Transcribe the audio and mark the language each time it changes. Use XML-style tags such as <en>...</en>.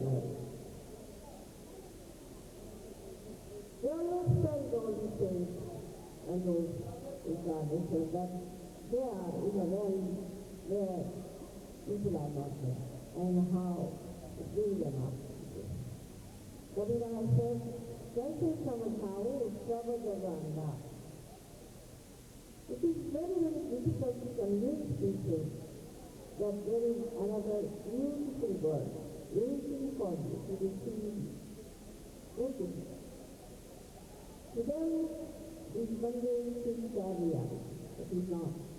<en>They always felt all these things and those incarnations that they are in a realm where people are not there, and how to bring them up. Kabira says,</en> <hi>कैसे समझाओ शब्द Ganga.</hi> <en>It is very, very difficult to convince people that there is another beautiful world waiting for you to receive you. To them, these mundane things are reality. It is not.</en>